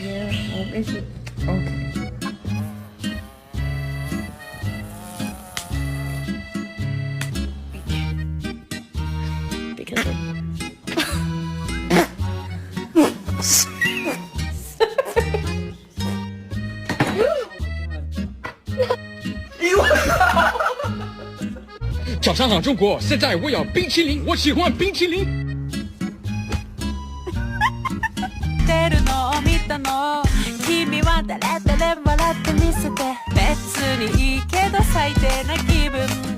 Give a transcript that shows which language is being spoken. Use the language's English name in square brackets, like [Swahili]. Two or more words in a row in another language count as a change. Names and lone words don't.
[English] Yeah. Oh, is it? Okay. Because of... [Chinese] 早上好，中国！现在我要冰淇淋，我喜欢冰淇淋。 [Japanese] 出るのを見たの君は誰笑ってみせて別にいいけど最低な気分